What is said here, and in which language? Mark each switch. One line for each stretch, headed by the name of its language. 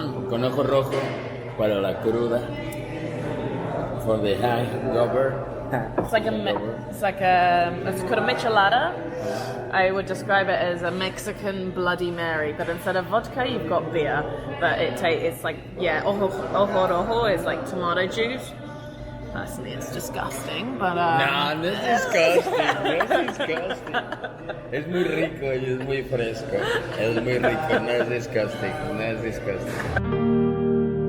Spanish: Con ojo rojo para la cruda.
English: For the hangover. It's like it's called a michelada. I would describe it as a Mexican Bloody Mary, but instead of vodka, you've got beer. But it's like, yeah, ojo rojo is like tomato juice. Personally, it's disgusting, but
Spanish: No, no es disgusting, no es disgusting. Es muy rico y es muy fresco. Es muy rico, no es disgusting, no es disgusting.